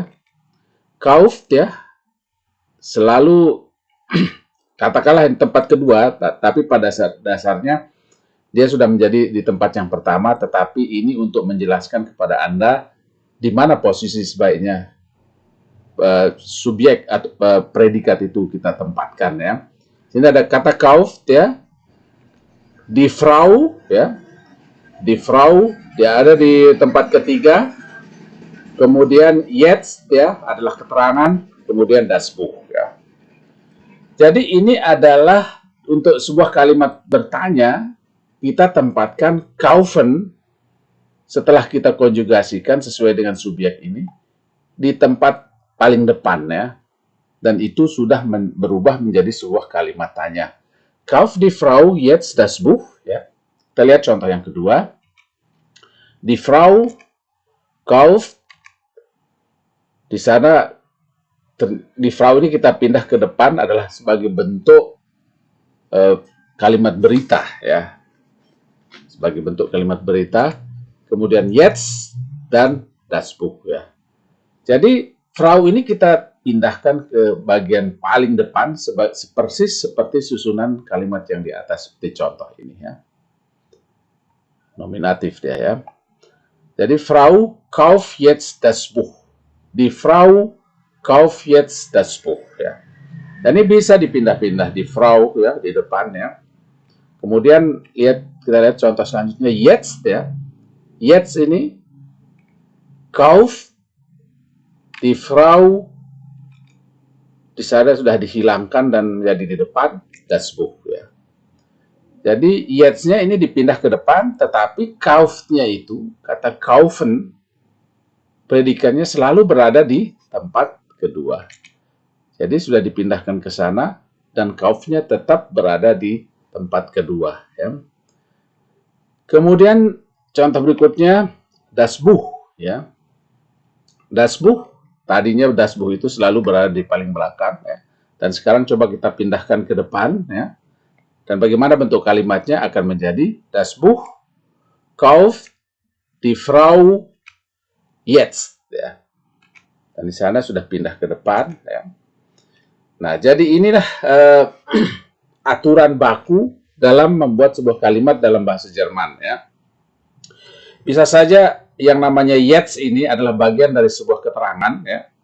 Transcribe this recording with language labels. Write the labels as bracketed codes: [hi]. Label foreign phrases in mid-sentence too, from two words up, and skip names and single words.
[id] Kauft, ya, selalu katakanlah di tempat kedua, tapi pada dasarnya dia sudah menjadi di tempat yang pertama, tetapi ini untuk menjelaskan kepada Anda di mana posisi sebaiknya subjek atau predikat itu kita tempatkan, ya. Sini ada kata kauft, ya. [de] Die Frau, [id] ya. [de] Die Frau, [id] dia ada di tempat ketiga. Kemudian jetzt, ya, adalah keterangan, kemudian [de] das Buch, [id] ya. Jadi ini adalah untuk sebuah kalimat bertanya kita tempatkan kaufen setelah kita konjugasikan sesuai dengan subjek ini di tempat paling depan ya. Dan itu sudah berubah menjadi sebuah kalimat tanya. [de] Kauft die Frau jetzt das Buch? [id] Ya. Kita lihat contoh yang kedua. [de] Die Frau kauft. [id] Di sana, [de] die Frau [id] ini kita pindah ke depan adalah sebagai bentuk kalimat berita. Ya. Sebagai bentuk kalimat berita. Kemudian jetzt dan [de] das Buch. [id] Ya. Jadi, Frau ini kita pindahkan ke bagian paling depan persis seperti susunan kalimat yang di atas seperti contoh ini ya. Nominatif dia ya. [de] Jadi Frau kauft jetzt das Buch. Die Frau kauft jetzt das Buch ya. [id] Dan ini bisa dipindah-pindah di Frau ya di depan ya. Kemudian kita lihat contoh selanjutnya jetzt ya. Jetzt ini [de] kauft die Frau [id] di sana sudah dihilangkan dan menjadi di depan [de] das Buch [id] ya. Jadi jetzt-nya ini dipindah ke depan, tetapi kauft-nya itu kata kaufen predikannya selalu berada di tempat kedua. Jadi sudah dipindahkan ke sana dan kauft-nya tetap berada di tempat kedua ya. Kemudian contoh berikutnya [de] das Buch [id] ya. [de] Das Buch [id] tadinya [de] das Buch [id] itu selalu berada di paling belakang ya. Dan sekarang coba kita pindahkan ke depan ya. Dan bagaimana bentuk kalimatnya akan menjadi [de] das Buch kauft die Frau jetzt [id] ya. Dan di sana sudah pindah ke depan ya. Nah, jadi inilah aturan baku dalam membuat sebuah kalimat dalam bahasa Jerman ya. Bisa saja yang namanya jetzt ini adalah bagian dari sebuah keterangan ya.